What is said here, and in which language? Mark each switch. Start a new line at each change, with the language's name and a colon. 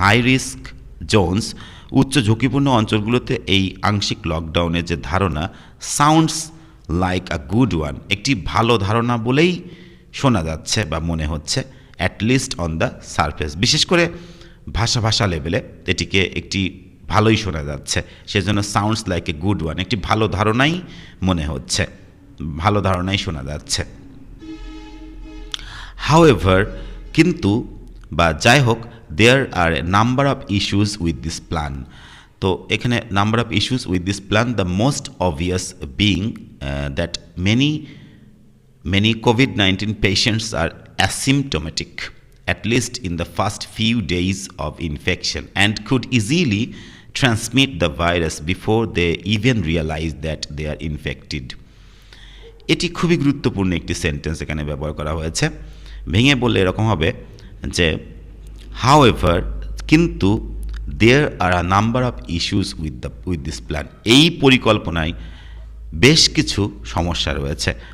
Bangla: Risk Jones, উচ্চ ঝুঁকিপূর্ণ অঞ্চলগুলোতে এই আংশিক লকডাউনের যে ধারণা,
English: sounds like a good one,
Bangla: একটি ভালো ধারণা বলেই শোনা যাচ্ছে বা মনে হচ্ছে,
English: at least on the surface,
Bangla: বিশেষ করে ভাষা লেভেলে এটিকে একটি ভালোই শোনা যাচ্ছে, সেজন্য
English: sounds like a good one,
Bangla: একটি ভালো ধারণাই মনে হচ্ছে, ভালো ধারণাই শোনা যাচ্ছে।
English: however,
Bangla: কিন্তু বা যাই হোক,
English: There are a number of issues with this plan.
Bangla: তো এখানে
English: Number of issues with this plan, the most obvious being that many COVID-19 patients are asymptomatic, at least in the first few days of infection, and could easily transmit the virus before they even realize that they are infected.
Bangla: এটি খুবই গুরুত্বপূর্ণ একটি sentence এখানে ব্যবহার করা হয়েছে। ভেঙে বললে এরকম হবে যে হাউএভার, কিন্তু
English: there are a number of issues with this plan,
Bangla: এই পরিকল্পনায় বেশ কিছু সমস্যা রয়েছে।